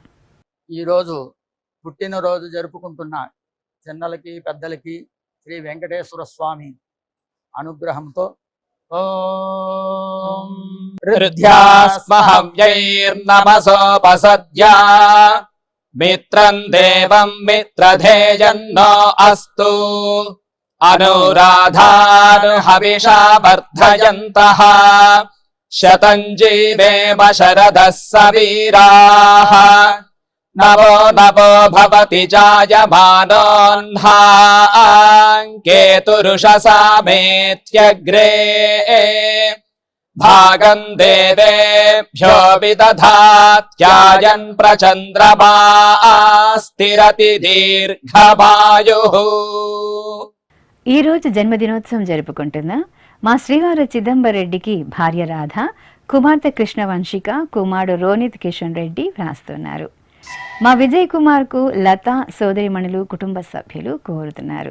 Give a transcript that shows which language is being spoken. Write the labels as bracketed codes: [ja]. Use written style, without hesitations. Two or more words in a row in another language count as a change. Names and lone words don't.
[te] ఈరోజు పుట్టినరోజు జరుపుకుంటున్న చిన్నలకి పెద్దలకి శ్రీ వెంకటేశ్వర స్వామి అనుగ్రహంతో ఓం [sa] హృద్యాస్మహవ్యైర్నమసోపసద్యా మిత్రం దేవం మిత్రధేయన్నో అస్తు అనురాధాను హవిషా వర్ధయంతః शतं जीवेम शरदः सवीराः नवो नवो भवति जायमानोऽह्नाङ्केतुरुषसामेत्यग्रे भागं देवेभ्यो विदधात्यायन् प्रचन्द्रमा स्थिरति दीर्घमायुः। [te] ఈ రోజు జన్మదినోత్సవం జరుపుకుంటున్న మా శ్రీవారు చిదంబరెడ్డికి భార్య రాధ, కుమార్తె కృష్ణవంశిక, కుమారుడు రోనిత్ కిషన్ రెడ్డి వ్రాస్తున్నారు. మా విజయ్ కుమార్కు లత సోదరిమణులు కుటుంబ సభ్యులు కోరుతున్నారు.